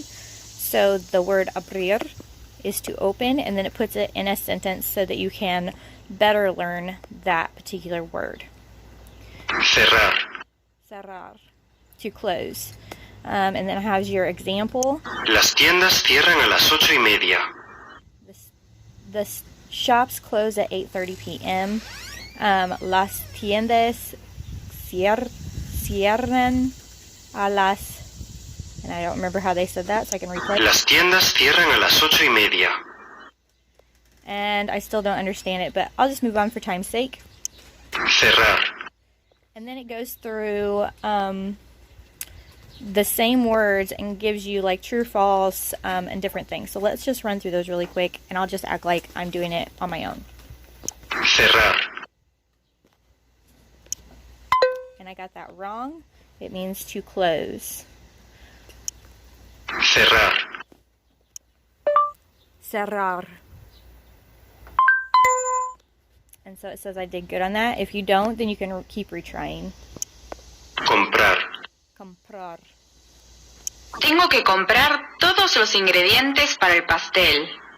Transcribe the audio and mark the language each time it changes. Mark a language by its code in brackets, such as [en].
[en] So the word abrir is to open, and then it puts it in a sentence so that you can better learn that particular word. [es] Cerrar. [en] Cerrar, to close. And then it has your example. [es] Las tiendas cierran a las 8:30. [en] The shops close at 8:30 p.m. [es] Las tiendas cierran a las, [en] and I don't remember how they said that, so I can replay. [es] Las tiendas cierran a las 8:30. [en] And I still don't understand it, but I'll just move on for time's sake. [es] Cerrar. [en] And then it goes through the same words and gives you like true, false, and different things. So let's just run through those really quick, and I'll just act like I'm doing it on my own. [es] Cerrar. [en] And I got that wrong. It means to close. [es] Cerrar. Cerrar. [en] And so it says I did good on that. If you don't, then you can keep retrying. [es] Comprar. Comprar. Tengo que comprar todos los ingredientes para el pastel.